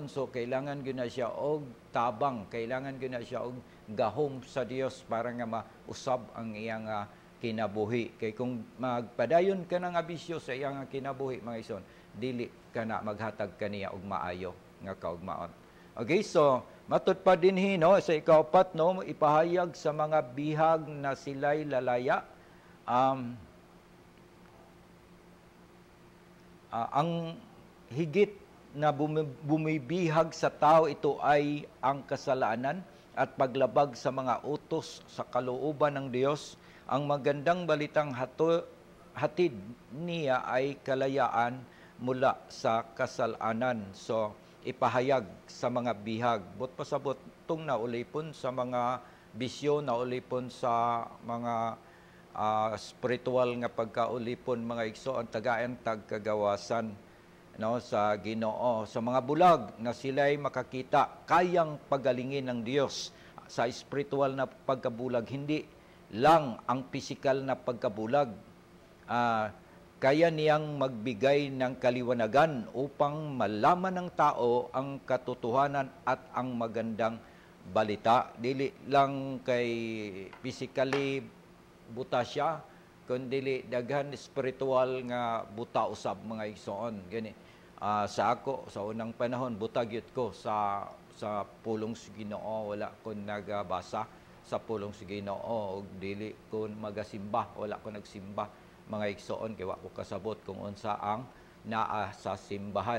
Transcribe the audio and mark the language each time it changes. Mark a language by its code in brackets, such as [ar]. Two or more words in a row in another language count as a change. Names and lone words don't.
[ceb] So kailangan gyud na siya og tabang, kailangan gyud na siya og gahom sa Dios para nga mausab ang iyang kinabuhi. Kay kung magpadayon ka ng abisyo sa iyang kinabuhi mga igsoon, dili ka na maghatag kaniya og maayo nga kaugmaon. Okay, so matud pa dinhi, no, sa ikaapat, no, [tl] ipahayag sa mga bihag na sila'y lalaya. Ang higit na bumibihag sa tao, ito ay ang kasalanan at paglabag sa mga utos sa kalooban ng Diyos. Ang magandang balitang hatid niya ay kalayaan mula sa kasalanan. So, ipahayag sa mga bihag. [ceb] But pasabot itong naulipon [tl] sa mga bisyo, naulipon sa mga spiritual nga pagkaulipon mga igsoon, tagayan tagkagawasan, no, sa Ginoo, sa mga bulag na sila'y makakita kayang pagalingin ng Dios sa spiritual na pagkabulag, hindi lang ang physical na pagkabulag. Kaya niyang magbigay ng kaliwanagan upang malaman ng tao ang katotohanan at ang magandang balita. [ceb] Dili lang kay physically buta siya, kundi daghan spiritual nga buta usab mga igsoon. Gani sa ako sa unang panahon buta gyud ko sa pulong sa Ginoo, wala ko nagabasa sa pulong sa Ginoo, ug dili ko magasimba, wala ko nagsimba mga igsoon, kay wa ko kasabot kung unsa ang naa sa simbahan.